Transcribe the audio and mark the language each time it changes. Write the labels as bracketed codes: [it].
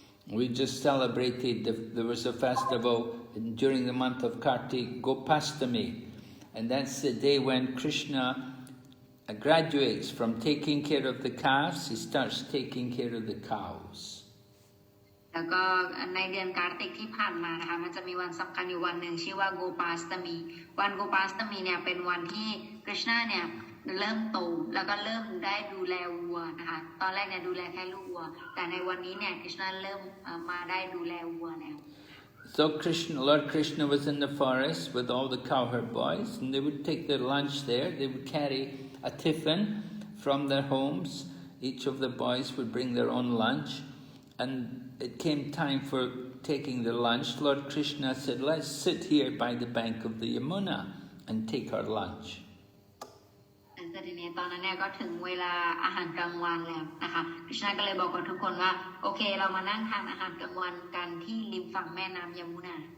[en] We just celebrated, there was a festival during the month of Kartik, Gopastami, and that's the day when Krishna graduates from taking care of the calves, he starts taking care of the cows. [th] แล้วก็ในเดือนการติกที่ผ่านมานะคะมันจะมีวันสำคัญอยู่วันหนึ่งชื่อว่าโกปาสตมีวันโกปาสตมีเนี่ยเป็นวันที่คริชนาเนี่ยเริ่มโตแล้วก็เริ่มได้ดูแลวัวนะคะตอนแรกเนี่ยดูแลแค่ลูกวัวแต่ในวันนี้เนี่ยคริชนาเริ่มมาได้ดูแลวัวแล้ว [en] So Lord Krishna was in the forest with all the cowherd boys, and they would take their lunch there. They would carry a tiffin from their homes. Each of the boys would bring their own lunch, and it came time for taking the lunch. Lord Krishna said, "Let's sit here by the bank of the Yamuna and take our lunch." [th] แต่ทีนี้ตอนนั้นเนี่ยก็ถึงเวลาอาหารกลางวันแล้วนะคะคริชนาก็เลยบอกกับทุกคนว่าโอเคเรามานั่งทานอาหารกลางวันกันที่ริมฝั่งแม่น้ำยมุนา